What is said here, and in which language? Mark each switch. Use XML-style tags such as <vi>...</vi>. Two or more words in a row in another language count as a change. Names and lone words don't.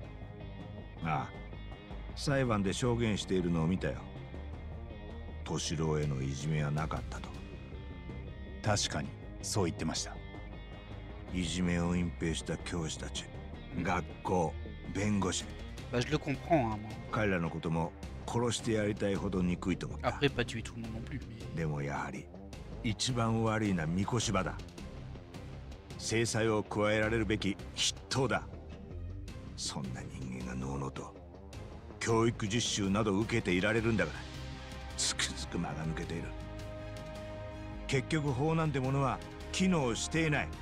<ja>ああ、裁判で証言しているのを見たよ。敏郎へのいじめはなかったと。確かにそう言ってました。いじめを隠蔽した教師たち、学校、弁護士、</ja> <fr>Bah je le comprends, hein, moi.</fr> <ja>彼らのことも殺してやりたいほど憎いと思った。</ja> <fr>Après pas tuer tout le monde non plus, mais...</fr> <ja>でもやはり一番悪いのは三越柴だ。制裁を加えられるべき筆頭だ。そんな人間がのうのうと教育実習など受けていられるんだから、つくづく間が抜けている。結局法なんてものは機能していない。</ja>